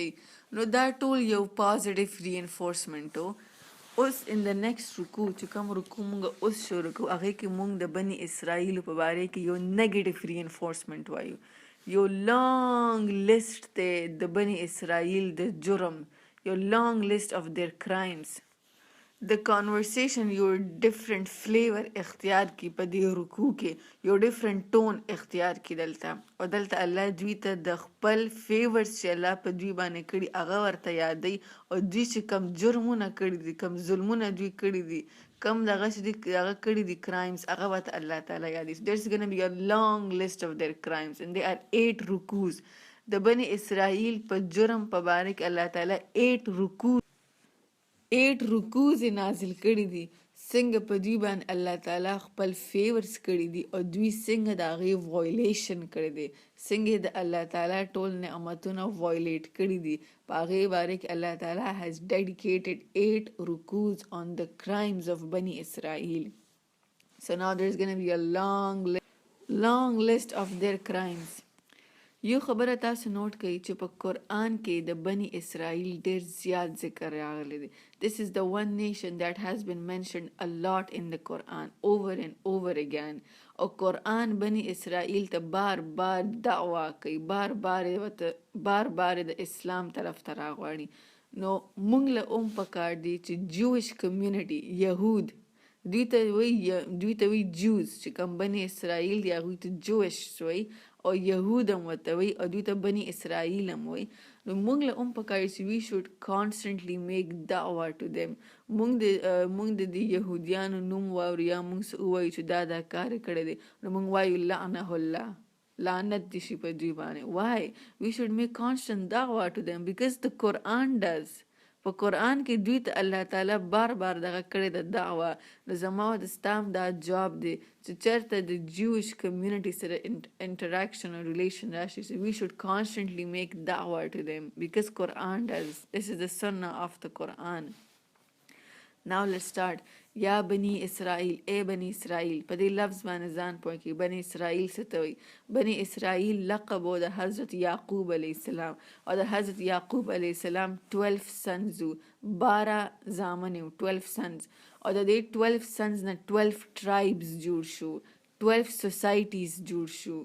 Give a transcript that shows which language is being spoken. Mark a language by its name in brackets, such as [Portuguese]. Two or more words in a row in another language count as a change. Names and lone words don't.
[Pashto] نو دا ټول یو [English] positive reinforcement [Pashto] و. اوس [English] in the next [Pashto] رکوع چې کوم رکوع مونږ اوس شروع کوو هغې کې مونږ د بني اسرائیلو په باره کې یو [English] negative reinforcement [Pashto] وایو. یو [English] long list [Pashto] دی د بني اسرائیل د جرم، یو [English] long list of their crimes. [Pashto] د کانورسیشن یو [English] different flavor [Pashto] اختیار کی په دې رکوع کې، یو [English] different tone [Pashto] اختیار کی دلته، او دلته الله دوی ته د خپل فیورز چې الله په دوی باندې کړي هغه ورته یادوي، او دوی چې کم جرمونه کړي دي، کم ظلمونه دوی کړي دي، کم دغه چې دوی هغه کړي دي کرایمز، هغه ورته الله تعالی یادوي. [English] There's gonna be a long list of their crimes and they are 8 رکوز. [Pashto] د بني اسرائیل په جرم په باره کې الله تعالی 8 رکوز نازل کړي دي، څنګه په دوی باندې الله تعالی خپل فیورز کړي دي او دوی څنګه د هغې وایلیشن کړی دی، څنګه د الله تعالی ټول نعمتونه وایلیټ کړي دي. په هغې باره کې الله تعالی [English] has dedicated 8 رکوز on the crimes of بني اسرائیل. So now there's gonna be a long list of their crimes. [Pashto] یو خبره تاسو نوٹ کړئ چې په قرآن کې د بني اسرائیل ډیر زیات ذکر راغلی دی. [English] This is the one nation that has been mentioned a lot in the Quran over and over again. [Pashto] او قرآن بني اسرائیل ته بار بار دعوه کوي، بار بار د اسلام طرف ته راغواړي. نو مونږ له پکار دی چې [English] Jewish community, [Pashto] یهود، دوی ته [English] we use [Pashto] چې کوم بني اسرائیل دی هغوی ته جویش وی، او یهود هم ورته وی، او دوی ته بني اسرائیل هم وی. نو موږ له پکار چې [English] we should constantly make da'wah to them. [Pashto] موږ د دې یهودیانو نوم واورو یا موږ څه ووایو چې دا کار کړی دی، نو موږ وایو [Arabic] لعنه الله، [Pashto] لعنت دې شي په دوی باندې. [English] why we should make constant da'wah to them because the Quran does. [Pashto] په قرآن کې دوی ته الله تعالی بار بار دغه کړی د دعوه. نو زما او د ستام دا جواب دی چې چېرته د [English] Jewish community [Pashto] سره انټراکشن او ریلیشن راشي، [English] we should constantly make da'wah to them because Quran does. This is the sunnah of the Quran. Now let's start. [Arabic] یا بنی اسرائیل، اے بنی اسرائیل. [Pashto] په دې لفظ باندې ځان پوه کړئ. بنی اسرائیل څه ته وایي؟ بنی اسرائیل لقب و د حضرت یعقوب [Arabic] علیه السلام، [Pashto] او د حضرت یعقوب [Arabic] علیه السلام [Pashto] 12 سنز و، 12 زامن و، 12 سنز، او د دې 12 سنز نه 12 ټرایبز جوړ شو، 12 سوسایټیز جوړ شو.